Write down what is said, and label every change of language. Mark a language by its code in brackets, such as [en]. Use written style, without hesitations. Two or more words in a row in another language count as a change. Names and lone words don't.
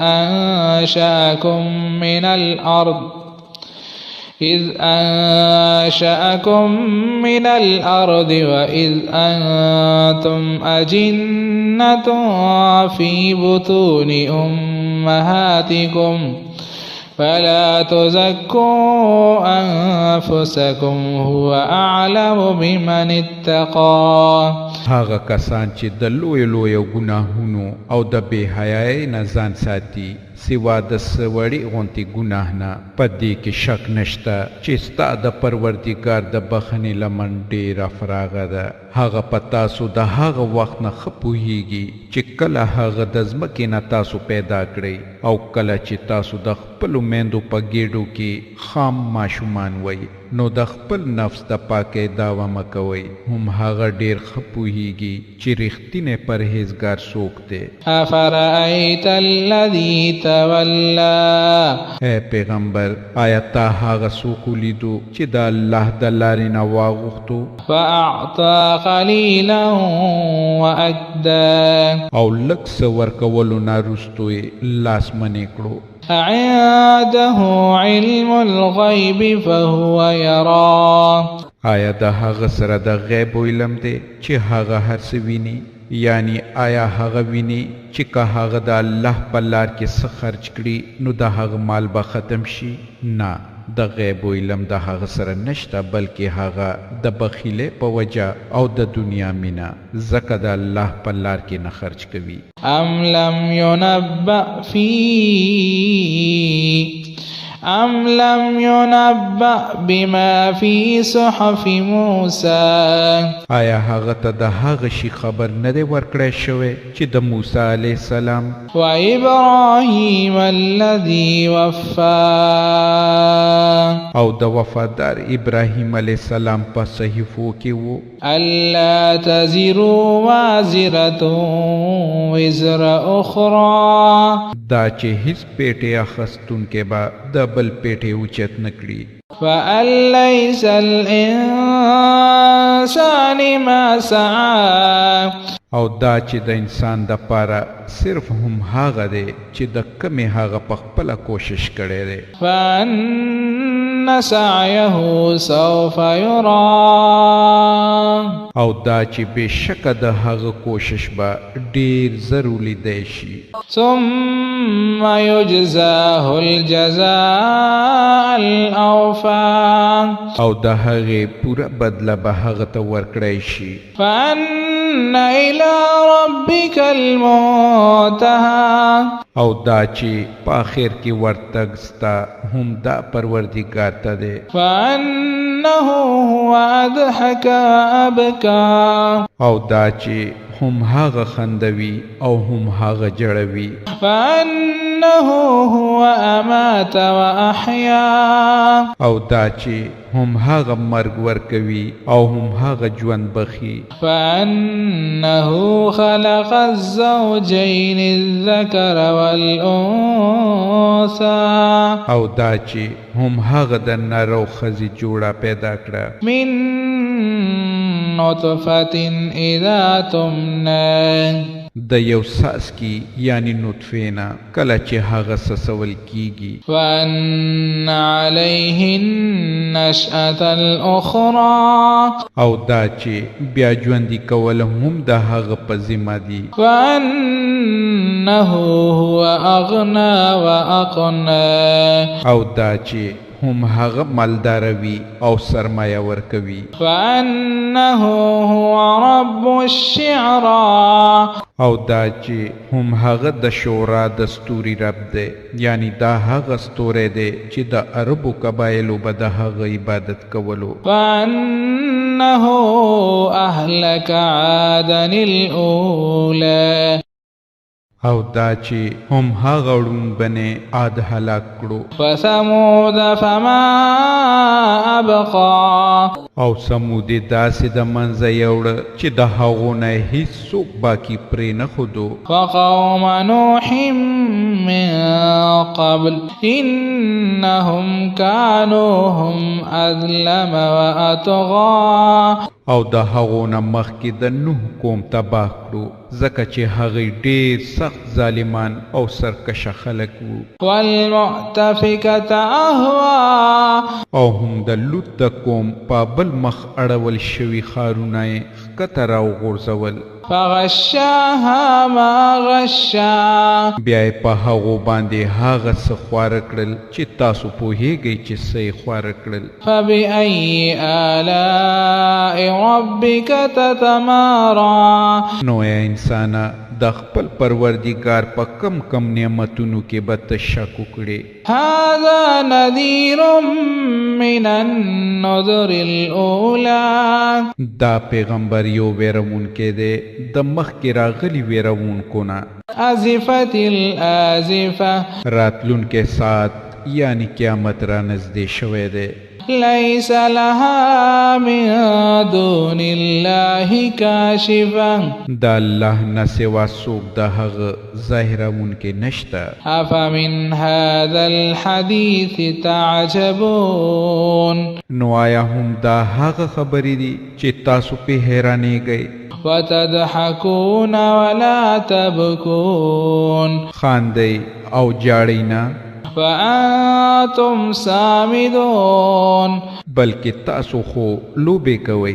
[ar] أنشأكم من الأرض وإذ أنتم أجنة في بطون أمهاتكم فلا تزكوا أنفسكم هو أعلم بمن اتقى. [ps] هغه کسان چې د لوی ګناهونو او د بے حیاي نه ځان ساتي سوا د سوړی غونتی ګناه نه، په دې کې شک نشته چې ستا د پروردګار د بخښنې لمن ډېره فراغه ده. هغه په تاسو د هغه وخت نه ښه پوهیږي چې کله هغه د ځمکې نه تاسو پیدا کړئ او کله چې تاسو د خپلو میندو په ګېډو کې خام ماشومان وئ، نو د خپل نفس د پاکۍ دعوه مه کوئ. هم هغه ډېر ښه پوهیږي چې رښتینی پرهیزګار څوک دی. [ar] أفرأيت الذي تولى. [ps] اے پیغمبر، آیا تا هغه څوک ولیدو چې د الله د لارې نه واغوښتو [ar] فأعطى قليلا وأكدى. [ps] او لږ څه ورکولو نه وروستو یې لاس منې کړو. [ar] عنده علم الغيب فهو يرى. [ps] آیا د هغه سره د غیب علم دی چې هغه هر څه ویني؟ یعنی آیا هغه ویني چې که هغه د الله په لار کې څه خرج کړي نو د هغه مال به ختم شي؟ نه، د غیب علم د هغه سره نشته، بلکې هغه د بخیلۍ په وجه او د دنیا مینا ځکه د الله په لار کې نه خرج کوي. [ar] أم لم ينبأ بما في صحف موسى. [ps] آیا هغه ته د هغه شي خبر نه دی ورکړی شوی چې د موسی [ar] علیه السلام وإبراهيم الذي وفى. [ps] او د وفادار ابراهیم [ar] علیه السلام [ps] په صحیفو کې وو [ar] ألا تزر وازرة وزر أخرى. [ps] دا چې هیڅ پیټې اخستونکې به د بل پیټې اوچت نه کړي. [ar] فأن ليس الإنسان ما سعى. [ps] او دا چې د انسان د پاره صرف هم هغه دی چې د کمې هغه په خپله کوشش کړی دی. [ar] فأن سعيه سوف يرى. [ps] او دا چې بېشکه د هغه کوشش به ډېر زر ولیدی شي. [ar] ثم يجزاه الجزاء الأوفى. [ps] او د هغې پوره بدله به هغه ته ورکړی شي. [ar] فأن إلى ربك المنتهى. [ps] او دا چې په آخر کې ورتګ ستا هم دا پروردګار ته دی. [ar] فأنه هو أضحك وأبكى. [ps] او دا چې هم هغه خندوي او هم هغه جړوي. [ar] فأنه هو أمات وأحيا. [ps] او دا چې هم هغه مرګ ورکوي او هم هغه ژوند بخي. [ar] فأنه خلق الزوجين الذكر والأنثى. [ps] او دا چې هم هغه د نر او ښځې جوړه پیدا کړه [ar] من نطفة إذا تمنى. [ps] د یو څاڅکي یعنی نطفې نه کله چې هغه څڅول کیږي. [ar] وأن عليه النشأة الأخرى. [ps] او دا چې بیا ژوندي کول هم د هغه په ذمه دي. [ar] وأنه هو أغنى وأقنى. [ps] او دا چې هم هغه مالداروي او سرمایه ورکوي. [ar] فأنه هو رب الشعرى. [ps] او دا چې هم هغه د شورا د ستوري رب دی، یعنی دا هغه ستوری دی چې د عربو قبایلو به د هغه عبادت کولو. [ar] فأنه أهلك عادا الأولى. [ps] او دا چې هم هغه وړون بنې عاد هلاک کړو. [ar] وثمود فما أبقى [ps] او سمود داسې د منځه یوړه چې د هغو نه هیڅوک باقي پرې نه ښودو. [ar] وقوم نوح من قبل إنهم كانوا هم أظلم وأطغى [ps] او د هغو نه مخکې د نوح قوم تباه کړو ځکه چې هغوی ډېر سخت ظالمان او سرکشه خلک وو. [ar] والمؤتفكة أهوى [ps] او هم د لوط د قوم په بل مخ اړول شوي ښارونه یې ښکته راوغورځول. [ar] فغشاها ما غشا [ps] بیا یې په هغو باندې هغه څه خواره کړل چې تاسو پوهیږئ چې څه یې خواره کړل. [ar] فبأي آلاء ربك تتمارى [ps] نو ای انسانه د خپل پروردګار په کم کم نعمتونو کې به ته شک وکړې. [ar] هذا نذير من النذر الأولى [ps] دا پیغمبر یو ویرونکی دی د مخکې راغلي ویرونکو نه. [ar] أزفت الآزفة [ps] راتلونکی ساعت یعنی قیامت را نږدې شوی دی. [ar] ليس لها من دون الله كاشفة [ps] د الله نه سوا څوک د هغه ظاهرونکی نشته. [ar] أفمن هذا الحديث تعجبون [ps] نو آیا هم دا هغه خبرې دي چې تاسو په حیرانېږئ. [ar] وتضحكون ولا تبكون [ps] خاندئ او جاړئ نه [ar] وأنتم سامدون [ps] بلکې تاسو خو لوبې کوئ.